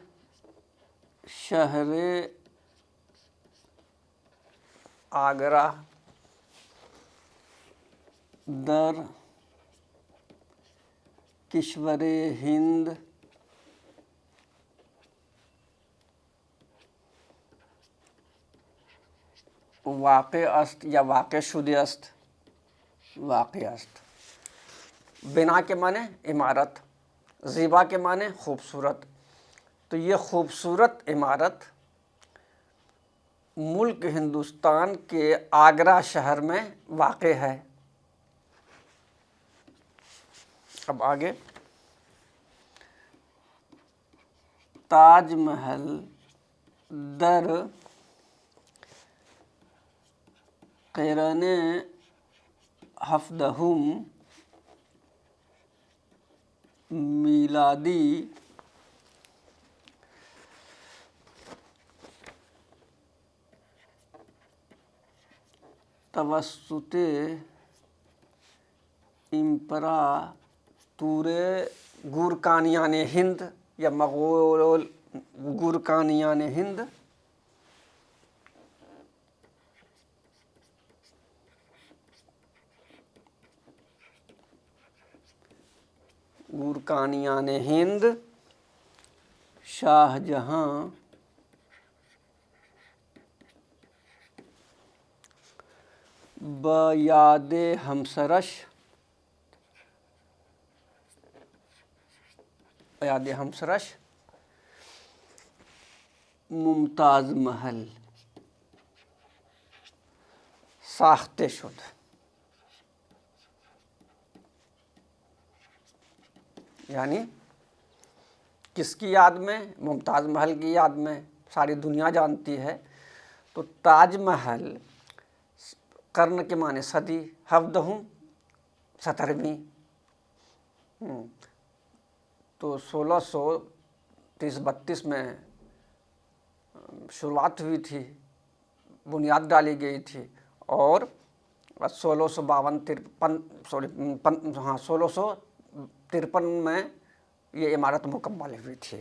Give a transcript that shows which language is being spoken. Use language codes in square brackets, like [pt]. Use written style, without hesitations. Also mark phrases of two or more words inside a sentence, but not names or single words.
[fa] شہر آگرہ در کشور ہند واقع است یا واقع شده است. واقع است. [ur] بنا کے معنی عمارت، زیبا کے معنی خوبصورت. تو یہ خوبصورت عمارت ملک ہندوستان کے آگرہ شہر میں واقع ہے. اب آگے، [fa] تاج محل در قرن 17 میلادی توسط امپراتور گورکانیان ہند یا مغول گورکانیان ہند شاہ جہاں بیاد ہمسرش ممتاز محل ساخته شد. [ur] یعنی کس کی یاد میں؟ ممتاز محل کی یاد میں، ساری دنیا جانتی ہے۔ تو تاج محل قرن کے معنی صدی، حفظہ 17ویں، تو 1630-32 میں شروعات ہوئی تھی، بنیاد ڈالی گئی تھی، اور 1653 میں یہ عمارت مکمل ہوئی تھی۔